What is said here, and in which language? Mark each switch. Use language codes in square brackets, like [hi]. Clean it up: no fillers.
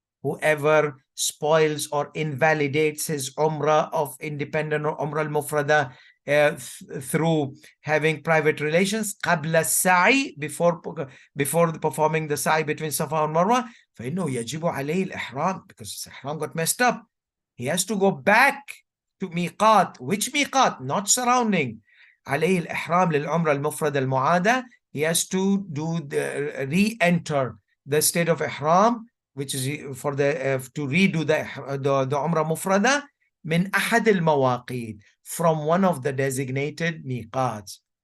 [en] Whoever spoils or invalidates his umrah of independent or umrah al-mufrada through having private relations qabla sa'i, before performing the sa'i between Safa and Marwa, [ar] فإنه يجب عليه الإحرام, [en] because his ihram got messed up. He has to go back to miqat. Which miqat? Not surrounding. [ar] عليه الإحرام للعمرة المفردة المعادة. [en] He has to re-enter the state of ihram, which is for to redo the umrah mufrada min ahad al-mawaqit, from one of the designated miqats.